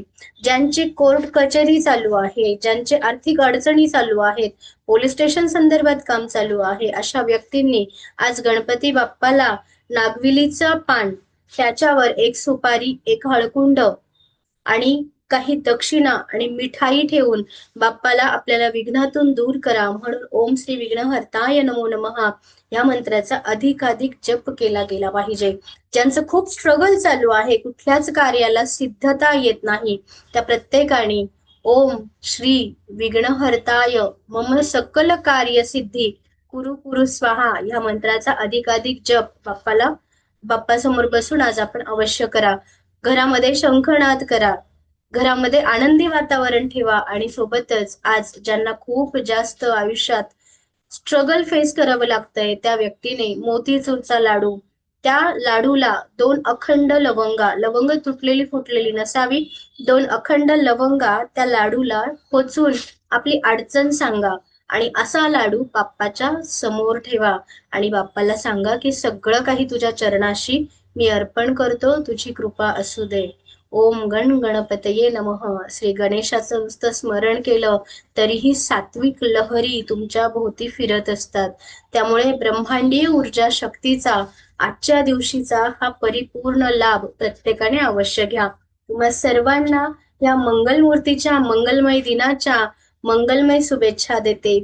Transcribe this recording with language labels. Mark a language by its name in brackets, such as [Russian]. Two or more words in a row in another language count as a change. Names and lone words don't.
[Marathi] ज्यांची कोर्ट कचेरी चालू आहे, ज्यांचे आर्थिक अडचणी चालू आहेत, पोलीस स्टेशन संदर्भात काम चालू आहे, अशा व्यक्तींनी आज गणपती बाप्पाला नागविलीचं पान, त्याच्यावर एक सुपारी, एक हळकुंड आणि काही दक्षिणा आणि मिठाई ठेवून बाप्पाला आपल्याला विघ्नातून दूर करा म्हणून [Sanskrit] ओम श्री विघ्नहर्ताय नमो नमः [Marathi] या मंत्राचा अधिकाधिक जप केला गेला पाहिजे. ज्यांचं खूप स्ट्रगल चालू आहे, कुठल्याच कार्याला सिद्धता येत नाही, त्या प्रत्येकाने [Sanskrit] ओम श्री विघ्नहर्ताय मम सकल कार्य सिद्धी कुरु कुरु स्वाहा [Marathi] या मंत्राचा अधिकाधिक जप बाप्पासमोर बसून आज आपण अवश्य करा. घरामध्ये शंखनाद करा, घरामध्ये आनंदी वातावरण ठेवा आणि सोबतच आज ज्यांना खूप जास्त आयुष्यात स्ट्रगल फेस करावं लागतंय त्या व्यक्तीने मोतीचूरचा लाडू, त्या लाडूला 2 अखंड लवंगा, लवंग तुटलेली फुटलेली नसावी, 2 अखंड लवंगा त्या लाडूला पोचून आपली अडचण सांगा आणि असा लाडू बाप्पाच्या समोर ठेवा आणि बाप्पाला सांगा की सगळं काही तुझ्या चरणाशी मी अर्पण करतो, तुझी कृपा असू दे. [Sanskrit] ओम गण गणपतये नमः. [Marathi] श्री गणेशाचं नुसतं स्मरण केलं तरीही सात्विक लहरी तुमच्या भोवती फिरत असतात. त्यामुळे ब्रह्मांडीय ऊर्जा शक्तीचा आजच्या दिवशीचा हा परिपूर्ण लाभ प्रत्येकाने अवश्य घ्या. तुम्हा सर्वांना या मंगलमूर्तीच्या मंगलमय दिनाच्या मंगलमय शुभेच्छा देते.